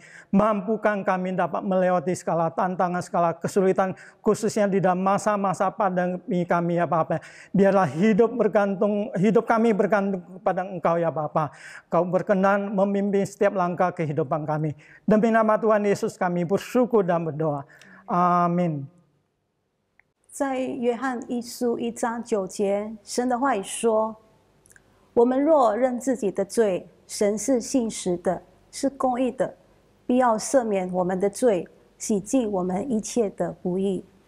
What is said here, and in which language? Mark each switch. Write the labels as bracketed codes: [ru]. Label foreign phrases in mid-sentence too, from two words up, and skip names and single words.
[id] Mampukan kami dapat melewati segala tantangan, segala kesulitan. Khususnya di dalam masa-masa pandemi kami ya Bapa. Biarlah hidup kami bergantung kepada Engkau ya Bapa. Kau berkenan memimpin setiap langkah kehidupan kami. Demi nama Tuhan Yesus kami bersyukur dan berdoa. Amin。 [zh] 在约翰一书1章9节，神的话语说：“我们若认自己的罪，神是信实的，是公义的，必要赦免我们的罪，洗净我们一切的不义。”